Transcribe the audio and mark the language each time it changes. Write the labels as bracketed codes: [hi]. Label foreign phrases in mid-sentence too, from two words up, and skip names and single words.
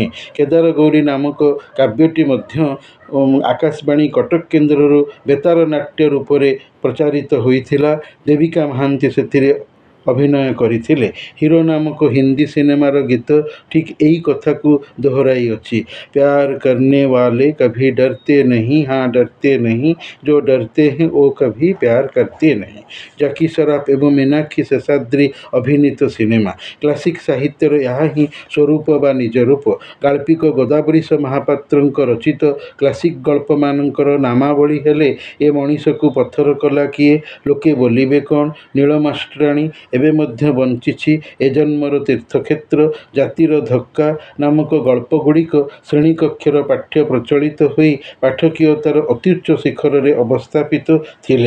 [or] କେଦାରଗୌରୀ ନାମକ କାବ୍ୟଟି ମଧ୍ୟ ଆକାଶବାଣୀ କଟକ କେନ୍ଦ୍ରରୁ ବେତାର ନାଟ୍ୟ ରୂପରେ ପ୍ରଚାରିତ ହୋଇଥିଲା। ଦେବିକା ମହାନ୍ତି ସେଥିରେ ଅଭିନୟ କରିଥିଲେ। ହିରୋ ନାମକ ହିନ୍ଦୀ ସିନେମାର ଗୀତ ଠିକ୍ ଏଇ କଥାକୁ ଦୋହରାଇଅଛି। [hi] प्यार करने वाले कभी डरते नहीं, हाँ डरते नहीं, जो डरते हैं वो कभी प्यार करते नहीं। [or] ଜାକି ସରାଫ ଏବଂ ମୀନାକ୍ଷୀ ଶେଷାଦ୍ରୀ ଅଭିନୀତ ସିନେମା। କ୍ଲାସିକ୍ ସାହିତ୍ୟର ଏହା ହିଁ ସ୍ୱରୂପ ବା ନିଜ ରୂପ। ଗାଳ୍ପିକ ଗୋଦାବରୀଶ ମହାପାତ୍ରଙ୍କ ରଚିତ କ୍ଲାସିକ୍ ଗଳ୍ପମାନଙ୍କର ନାମାବଳୀ ହେଲେ ଏ ମଣିଷକୁ ପଥର କଲା କିଏ, ଲୋକେ ବୋଲିବେ କ'ଣ, ନୀଳ ମାଷ୍ଟ୍ରାଣୀ ଏବେ ମଧ୍ୟ ବଞ୍ଚିଛି, ଏ ଜନ୍ମର ତୀର୍ଥକ୍ଷେତ୍ର, ଜାତିର ଧକ୍କା ନାମକ ଗଳ୍ପଗୁଡ଼ିକ ଶ୍ରେଣୀକକ୍ଷର ପାଠ୍ୟ ପ୍ରଚଳିତ ହୋଇ ପାଠକୀୟତାର ଅତ୍ୟୁଚ୍ଚ ଶିଖରରେ ଅବସ୍ଥାପିତ ଥିଲେ।